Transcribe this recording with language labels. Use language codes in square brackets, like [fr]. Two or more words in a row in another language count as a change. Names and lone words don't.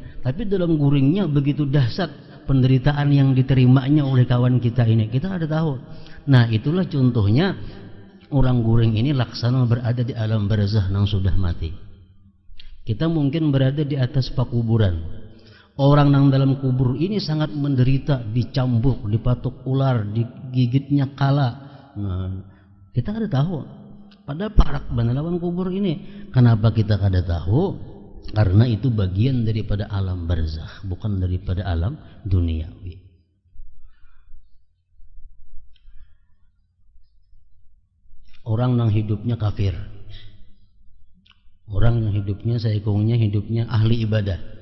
[bjn] Tapi dalam guringnya begitu dahsyat penderitaan yang diterimanya oleh kawan kita ini, kita ada tahu. Nah, itulah contohnya orang guring ini laksana berada di alam barzakh nang sudah mati. Kita mungkin berada di atas pakuburan. Orang yang dalam kubur ini sangat menderita, dicambuk, dipatuk ular, digigitnya kala. Nah, kita kada tahu. Padahal parak benar lawan kubur ini. Kenapa kita kada tahu? Karena itu bagian daripada alam barzakh, bukan daripada alam duniawi. Orang yang hidupnya kafir, orang yang hidupnya saikungnya hidupnya ahli ibadah.